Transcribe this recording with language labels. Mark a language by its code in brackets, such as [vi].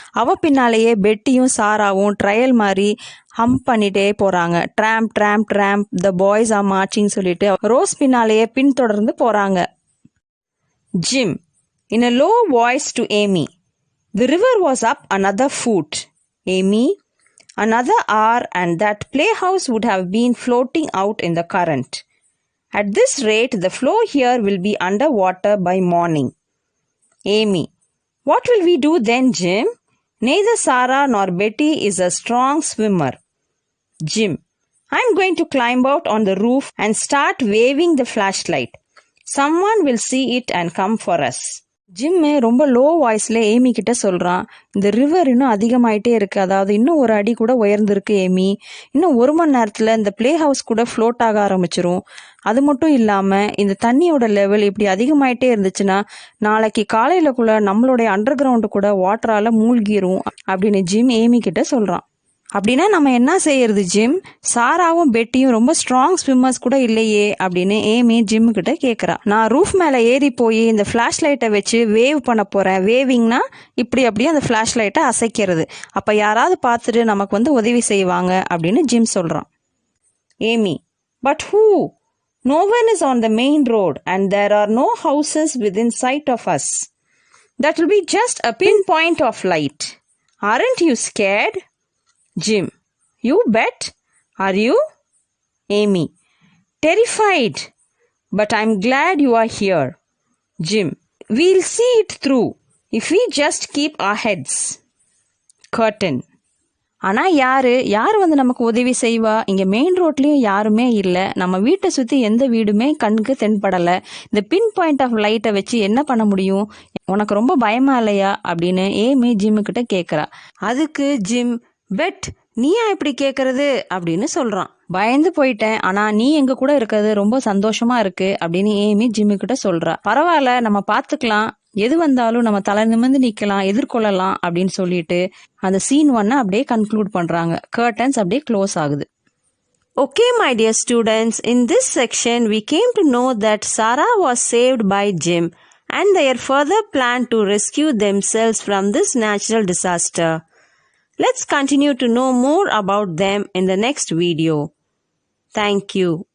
[ta] அவள் பின்னாலேயே பெட்டியும் சாராவும் ட்ரையல் மாதிரி ஹம் பண்ணிட்டே போகிறாங்க. [en] tramp tramp tramp the boys are marching [ta] சொல்லிட்டு ரோஸ் பின்னாலேயே பின்தொடர்ந்து போகிறாங்க. [en] Jim in a low voice to Amy. The river was up another foot. Amy, another hour and that playhouse would have been floating out in the current. At this rate, the floor here will be under water by morning. Amy, what will we do then, Jim? Neither Sarah nor Betty is a strong swimmer. Jim, I'm going to climb out on the roof and start waving the flashlight. Someone will see it and come for us. [ta] Gym ரொம்ப low வாய்ஸில் Amy கிட்ட சொல்கிறான். இந்த river இன்னும் அதிகமாயிட்டே இருக்குது, அதாவது இன்னும் ஒரு அடி கூட உயர்ந்திருக்கு ஏமி. இன்னும் 1 மணி நேரத்தில் இந்த பிளே ஹவுஸ் கூட ஃப்ளோட் ஆக ஆரம்பிச்சிரும். அது மட்டும் இல்லாமல் இந்த தண்ணியோட லெவல் இப்படி அதிகமாயிட்டே இருந்துச்சுன்னா நாளைக்கு காலையிலக்குள்ள நம்மளுடைய அண்டர் கிரவுண்டு கூட வாட்டரால் மூழ்கிரும் அப்படின்னு ஜிம் ஏமி கிட்ட சொல்கிறான். அப்படின்னா நம்ம என்ன செய்யறது ஜிம்? சாராவும் பெட்டியும் ரொம்ப ஸ்ட்ராங் ஸ்விம்மர்ஸ் கூட இல்லையே அப்படின்னு ஏமி ஜிம் கிட்ட கேட்குறா. நான் ரூஃப் மேலே ஏறி போய் இந்த ஃப்ளாஷ் லைட்டை வச்சு வேவ் பண்ண போகிறேன். வேவிங்னா இப்படி அப்படியே அந்த ஃப்ளாஷ் லைட்டை அசைக்கிறது. அப்போ யாராவது பார்த்துட்டு நமக்கு உதவி செய்வாங்க அப்படின்னு ஜிம் சொல்கிறான். [en] Amy, but who? No one is on the main road and there are no houses within sight of us. That will be just a pinpoint of light. Aren't you scared? Jim, you bet. Are you? Amy, terrified. But I'm glad you are here. Jim, We'll see it through if we just keep our heads. [ta] Curtain. ஆனால் யார் வந்து நமக்கு உதவி செய்வா? இங்கே main ரோட்லேயும் யாருமே இல்லை. நம்ம வீட்டை சுற்றி எந்த வீடுமே கண்ணுக்கு தென்படலை. இந்த பின் பாயிண்ட் ஆஃப் லைட்டை வச்சு என்ன பண்ண முடியும்? உனக்கு ரொம்ப பயமா இல்லையா அப்படின்னு ஏமி ஜிம்முக்கிட்ட கேட்குறா. அதுக்கு ஜிம், பெட் நீயா இப்படி கேட்கறது அப்படின்னு சொல்கிறான். பயந்து போயிட்டேன், ஆனால் நீ எங்கள் கூட இருக்கிறது ரொம்ப சந்தோஷமா இருக்கு அப்படின்னு ஏமி ஜிம்முக்கிட்ட சொல்கிறா. பரவாயில்ல, நம்ம பார்த்துக்கலாம், எது வந்தாலும் நம்ம தலை நிமிர்ந்து நிக்கலாம், எதிர்கொள்ளலாம் அப்படின்னு சொல்லிட்டு அந்த சீன் 1 அப்படியே கன்க்ளூட் பண்றாங்க. கர்டன்ஸ் அப்படியே க்ளோஸ் ஆகுது. [en] Okay, my dear students, in this section we came to know that Sarah was saved by Jim and their further plan to rescue themselves from this natural disaster. Let's continue to know more about them in the next video. Thank you.